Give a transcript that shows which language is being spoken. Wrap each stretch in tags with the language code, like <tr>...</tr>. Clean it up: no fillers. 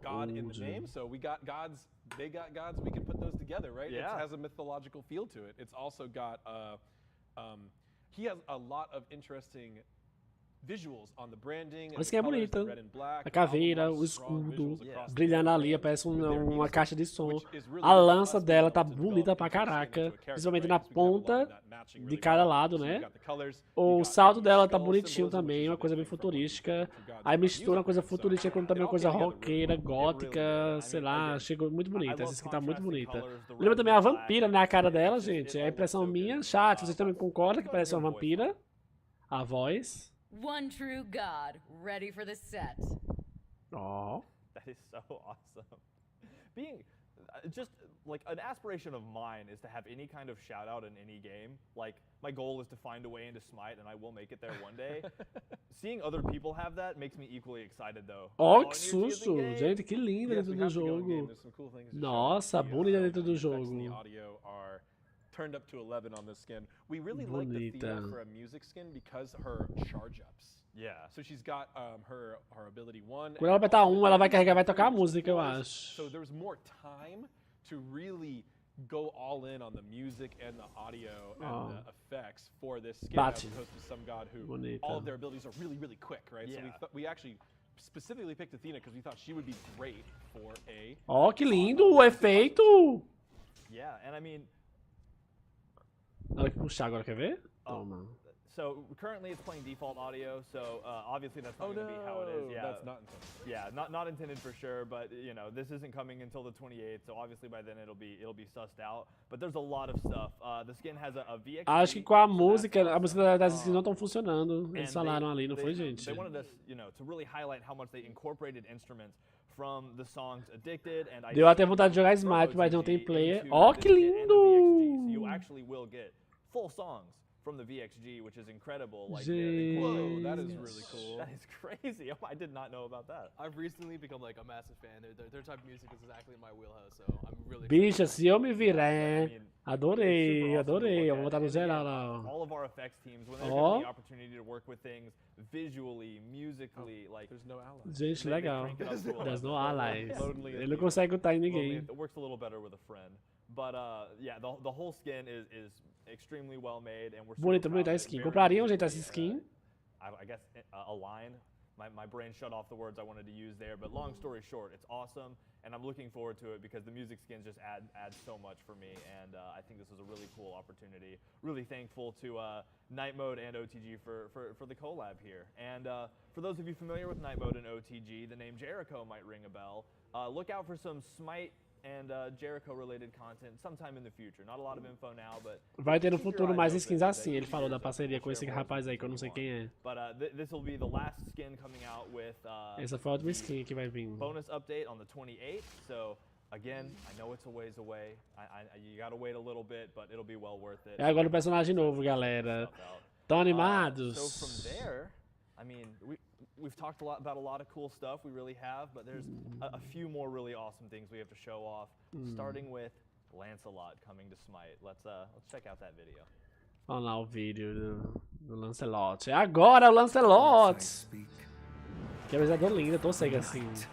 <en>God in the name, so we got gods. They got gods. We can put those together, right? Yeah. It has a mythological feel to it. It's also got he has a lot of interesting visuals on the branding.</en> <pt>A skin é bonita. A caveira, o escudo, brilhando ali, parece uma caixa de som. A lança dela tá bonita pra caraca, principalmente na ponta de cada lado, né? O salto dela tá bonitinho também, uma coisa bem futurística. Aí mistura uma coisa futurística com também uma coisa roqueira, gótica, sei lá, chegou muito bonita. Essa skin tá muito bonita. Lembra também a vampira na cara dela, gente? É a impressão minha. Chat, vocês também concordam que parece uma vampira? A voz.</pt> <en>One True God, ready for the set. Oh. That is so awesome. Being just like an aspiration of mine is to have any kind of shout out in any game. Like my goal is to find a way into Smite and I will make it there one day. Seeing other people have that makes me equally excited though.</en> <pt>Oh, que susto! Gente, que linda dentro do jogo. Nossa, bonita dentro do jogo.</pt> <en>Turned up to 11 on this skin. We really like the theme for a music skin because her charge ups. Yeah. So she's got her ability 1.</en> <pt>Quando ela apertar 1, ela vai carregar, vai tocar a música, eu acho.</pt> <en>So there's more time to really go all in on the music and the audio and the effects for this skin as opposed to some god who all of their abilities are really quick, right? Yeah. So we actually specifically picked Athena because we thought she would be great for a.</en> <pt>Oh, que lindo o efeito!</pt> <en>Yeah, and I mean.</en> <pt>Olha que puxar agora, quer ver? Toma.</pt> <en>So currently it's playing default audio, so obviously that's not going to be how it is. Yeah, that's not intended. Yeah, not intended for sure, but you know this isn't coming until the 28th, so obviously by then it'll be sussed out. But there's a lot of stuff. The skin has a VX.</en> <pt>Acho que com a música das skins não estão funcionando. Eles falaram ali, não foi, gente?</pt> <en>They wanted us, you know, to really highlight how much they incorporated instruments from the songs Addicted and</en> <pt>Deu até vontade de jogar Smite, mas não tem player. Ó, que lindo!</pt> <en>You actually will get full songs from the VXG, which is incredible. Like, whoa, that is really cool. That is crazy. Oh, I did not know about that. I've recently become like a massive fan. Their type of music is exactly in my wheelhouse, so I'm really.</en> <pt>Bicha, se eu me virar, adorei, adorei. Vamos botar no geral lá.</pt> <en>All of our effects teams, when they're given the opportunity to work with things visually, musically, like there's no allies.</en> <pt>Gente, legal.</pt> <en>There's no allies.</en> <pt>Ele não consegue lutar em ninguém.</pt> <en>It works a little better with a friend. But yeah, the whole skin is extremely well made, and we're</en> <pt>bonito, bonita a skin. Comprariam, gente, essa skin?</pt> <en>I guess a line. My brain shut off the words I wanted to use there, but long story short, it's awesome, and I'm looking forward to it because the music skins just add so much for me, and I think this is a really cool opportunity. Really thankful to Night Mode and OTG for the collab here. And for those of you familiar with Night Mode and OTG, the name Jericho might ring a bell. Look out for some Smite and Jericho-related content sometime in the future. Not a lot of info now, but</en> <pt>vai ter no futuro mais skins assim. Ele falou da parceria com esse rapaz aí que eu não sei quem é.</pt> <en>But this will be the last skin coming out with</en> <pt>essa foi a última skin que vai vir.</pt> <en>Bonus update on the 28th. So again, I know it's a ways away. You gotta wait a little bit, but it'll be well worth it.</en> <pt>É agora o personagem novo, galera. Tão animados?</pt> <en>So from there, I mean, we've talked about a lot of cool stuff, we really have, but there's a few more really awesome things we have to show off, starting with Lancelot coming to Smite. Let's check out that video.</en> <pt>Olha lá o vídeo do Lancelot. É agora o Lancelot! Que apresentador lindo, tô cego assim.</pt>